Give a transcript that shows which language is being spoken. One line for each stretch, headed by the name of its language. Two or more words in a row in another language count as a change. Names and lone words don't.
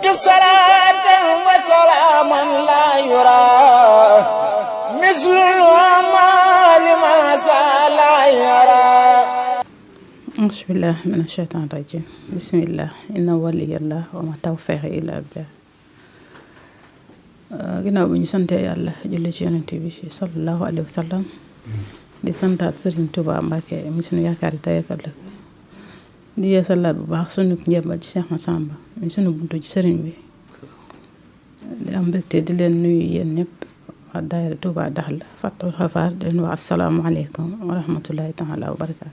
Arabic: صلاة وسلام لا يرى مثل الأعمال من لا يرى. أعوذ بالله من الشيطان الرجيم. بسم الله إن ولي الله وما توفيقي إلا بالله.
Wolof: ginnaaw bi ñu santee yàlla julli ci yonent bi
Arabic: صلى الله عليه وسلم
Wolof: di santaat Serigne Touba Mbacké mi sunu yaakaar yi tey ak ëllëg di yeesalaat bu baax sunu njëbbal ci Cheikh Massamba mi sunu buntu ci Serigne bi di am mbégte di leen nuyu yéen ñëpp waa daayira Touba Dakhla Fathul Xafaar di leen wax
Arabic: السلام عليكم ورحمة الله تعالى وبركاته.